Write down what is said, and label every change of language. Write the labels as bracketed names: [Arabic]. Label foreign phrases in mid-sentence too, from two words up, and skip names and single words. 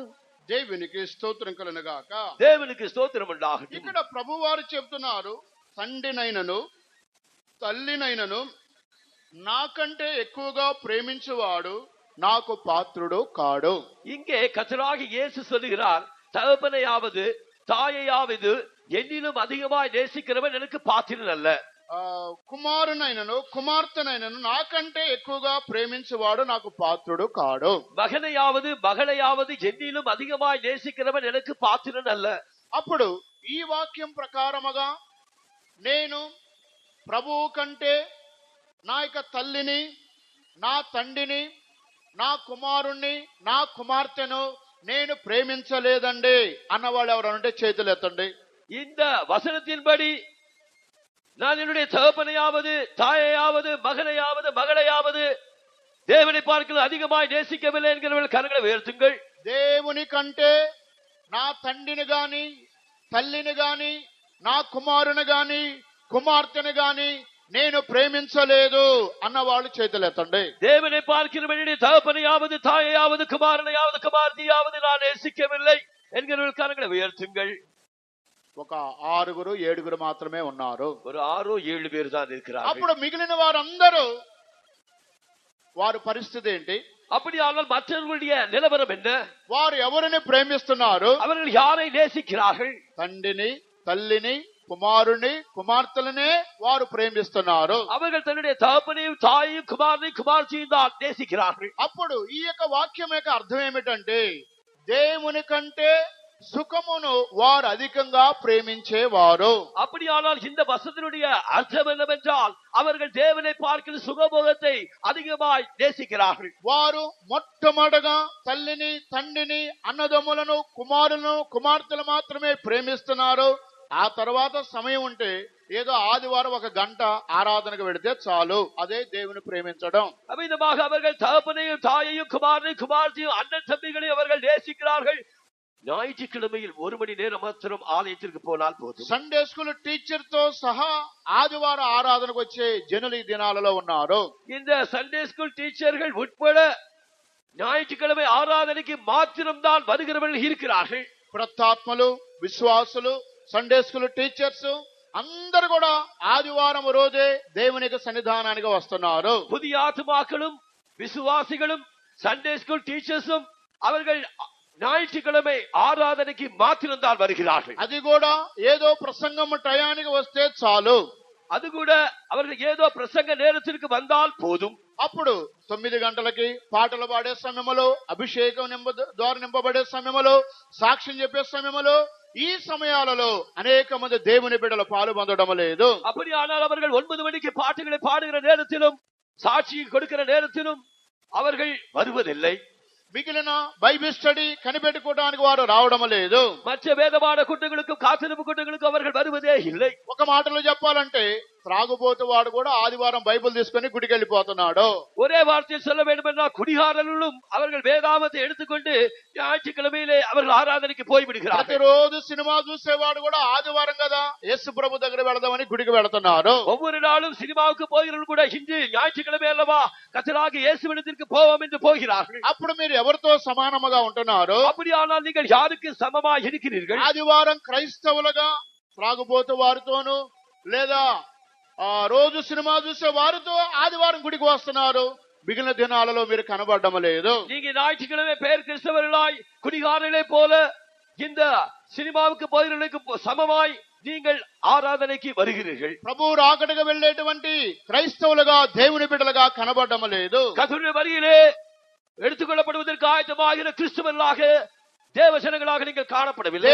[Telugu] దేవునికి స్తోత్రం కలుగును గాక. [Tamil] தேவனுக்கு ஸ்தோத்திரம் உண்டாகட்டும். [Telugu] ఇక్కడ ప్రభు వారు చెప్తున్నారు, తండ్రినైనను తల్లినైనను నాకంటే ఎక్కువగా ప్రేమించువాడు నాకు పాత్రుడు కాడు. [Tamil] இங்கே கர்த்தராக இயேசு சொல்லுகிறார், தகப்பனையாவது தாயையாவது என்னிலும் அதிகமாய் நேசிக்கிறவன் எனக்கு பாத்திரன் அல்ல. [Telugu] కుమారునైనను కుమార్తెనైనను నాకంటే ఎక్కువగా ప్రేమించువాడు నాకు పాత్రుడు కాడు. [Tamil] மகனையாவது மகளையாவது என்னிலும் அதிகமாய் நேசிக்கிறவன் எனக்கு பாத்திரன் அல்ல. [Telugu] అప్పుడు ఈ వాక్యం ప్రకారముగా నేను ప్రభువు కంటే నా యొక్క తల్లిని, నా తండ్రిని, నా కుమారుణ్ణి, నా కుమార్తెను నేను ప్రేమించలేదండి అన్నవాళ్ళు ఎవరంటే చేతులు ఎత్తండి. [Tamil] இந்த வசனத்தின்படி நான் என்னுடைய தகப்பனையாவது தாயையாவது மகனையாவது மகளையாவது தேவனை பார்க்கல அதிகமாய் நேசிக்கவில்லை என்கிறவர்கள் கரங்களை உயர்த்துங்கள். [Telugu] దేవుని కంటే నా తండ్రిని గాని, తల్లిని గాని, నా కుమారుని గాని, కుమార్తెను గాని నేను ప్రేమించలేదు అన్నవాళ్ళు చేతులు ఎత్తండి. [Tamil] தேவனை பார்க்கிற என்னுடைய தகப்பனையாவது தாயையாவது குமாரனையாவது குமார்த்தியாவது நான் நேசிக்கவில்லை என்கிறவர்கள் கரங்களை உயர்த்துங்கள். [Telugu] ఒక 6 7 మాత్రమే ఉన్నారు. [Tamil] ஒரு 6 7 பேர் தான் இருக்கிறார்கள். [Telugu] అప్పుడు మిగిలిన వారందరూ వారి పరిస్థితి ఏంటి? [Tamil] அப்படியானால் மற்றவர்களுடைய நிலவரம் என்ன? [Telugu] వారు ఎవరిని ప్రేమిస్తున్నారు? [Tamil] அவர்கள் யாரை நேசிக்கிறார்கள்? [Telugu] తండ్రిని, తల్లిని, కుమారుని, కుమార్తెలనే వారు ప్రేమిస్తున్నారు. [Tamil] அவர்கள் தன்னுடைய தகப்பனையும் தாயையும் குமாரனையும் குமார்த்தியும் தான் நேசிக்கிறார்கள். [Telugu] అప్పుడు ఈ యొక్క వాక్యం యొక్క అర్థం ఏమిటంటే దేవుని కంటే సుఖమును వారు అధికంగా ప్రేమించేవారు. [Tamil] அப்படியானால் இந்த வசனத்தினுடைய அர்த்தம் என்னவென்றால் அவர்கள் தேவனை பார்க்கிற சுகபோகத்தை அதிகமாய் நேசிக்கிறார்கள். [Telugu] వారు మొట్టమొదటగా తల్లిని, తండ్రిని, అన్నదమ్ములను, కుమారులను, కుమార్తెలు మాత్రమే ప్రేమిస్తున్నారు. ఆ తర్వాత సమయం ఉంటే ఏదో ఆదివారం ఒక గంట ఆరాధనకు వెళితే చాలు, అదే దేవుని ప్రేమించడం. [Tamil] அமிதமாக அவர்கள் தகப்பனையும் தாயையும் குமாரனையும் குமாரத்தையும் அண்ணன் தம்பிகளையும் அவர்கள் நேசிக்கிறார்கள். ஞாயிற்றுக்கிழமையில் 1 மணி நேரம் மாத்திரம் ஆலயத்திற்கு போனால் போதும். [English] Sunday school teacher [Telugu] తో సహా ఆదివారం ఆరాధనకు వచ్చే జనులు ఈ దినాలలో ఉన్నారు. [Tamil] இந்த [English] Sunday school teachers [Tamil] உட்பட ஞாயிற்றுக்கிழமை ஆராதனைக்கு மாத்திரம் தான் வருகிறவர்கள் இருக்கிறார்கள். [Telugu] ప్రత్యాత్మలు, విశ్వాసులు, [English] Sunday school teachers [Telugu] అందరూ కూడా ఆదివారం రోజే దేవునికి సన్నిధానానికి వస్తున్నారు. [Tamil] புதிய ஆத்துமாக்களும் விசுவாசிகளும் [English] Sunday school teachers [Tamil] அவர்கள் ஞாயிற்றுக்கிழமை ஆராதனைக்கு மாத்திரம் தான் வருகிறார்கள். [Telugu] అది కూడా ఏదో ప్రసంగం టయానికి వస్తే చాలు, [Tamil] அது கூட அவர்கள் ஏதோ பிரசங்க நேரத்திற்கு வந்தால் போதும். [Telugu] అప్పుడు 9 గంటలకి పాటలు పాడే సమయంలో, అభిషేకం ద్వారా నింపబడే సమయంలో, సాక్ష్యం చెప్పే సమయంలో, ఈ సమయాలలో అనేక మంది దేవుని బిడ్డలు పాలు పొందడం లేదు. [Tamil] அப்படியானால் அவர்கள் 9 மணிக்கு பாட்டுகளை பாடுகிற நேரத்திலும் சாட்சி கொடுக்கிற நேரத்திலும் அவர்கள் வருவதில்லை. [Telugu] మిగిలిన [English] Bible study [Telugu] కనిపెట్టుకోవడానికి వారు రావడం లేదు. [Tamil] மற்ற வேதபாட கூட்டங்களுக்கும் காத்திருப்பு கூட்டங்களுக்கும் அவர்கள் வருவதே இல்லை. [Telugu] ఒక మాటలో చెప్పాలంటే త్రాగుబోతు వాడు కూడా ఆదివారం బైబిల్ తీసుకుని గుడికి వెళ్ళిపోతున్నాడు. [Tamil] ஒரே வார்த்தையில் சொல்ல வேண்டும் என்றால் குடிகாரர்களும் அவர்கள் வேதாமத்தை எடுத்துக்கொண்டு ஞாயிற்றுக்கிழமையிலே அவர்கள் ஆராதனைக்கு போய்விடுகிறார்கள். [Telugu] ప్రతిరోజు సినిమా చూసేవాడు కూడా ఆదివారం కదా యేసు ప్రభు దగ్గర వెళదామని గుడికి వెళుతున్నారు. [Tamil] ஒவ்வொரு நாளும் சினிமாவுக்கு போகிறவர்கள் கூட இன்று ஞாயிற்றுக்கிழமை அல்லவா கர்த்தராகிய இயேசுவிடத்திற்கு போவோம் என்று போகிறார்கள். [Telugu] అప్పుడు మీరు ఎవరితో సమానముగా ఉంటున్నారు? [Tamil] அப்படியானால் நீங்கள் யாருக்கு சமமாக இருக்கிறீர்கள்? [Telugu] ఆదివారం క్రైస్తవులుగా త్రాగుబోతు వారితోనూ లేదా రోజు సినిమా చూసే వారితో ఆదివారం గుడికి వస్తున్నారు. మిగిలిన దినాలలో మీరు కనబడడం లేదు. [Tamil] நீங்க ஞாயிற்றுக்கிழமை பேர் கிறிஸ்தவர்களாய் குடிகாரர்களே போல இந்த சினிமாவுக்கு போகிறவர்களுக்கு சமமாய் நீங்கள் ஆராதனைக்கு வருகிறீர்கள். [Telugu] ప్రభు రాకడగా వెళ్ళేటువంటి క్రైస్తవులుగా దేవుని బిడ్డలుగా కనబడడం లేదు. [Tamil] கர்த்தருடைய வருகையிலே எடுத்துக்கொள்ளப்படுவதற்கு ஆயத்தமாகிற கிறிஸ்தவர்களாக தேவசனங்களாக நீங்கள் காணப்படவில்லை.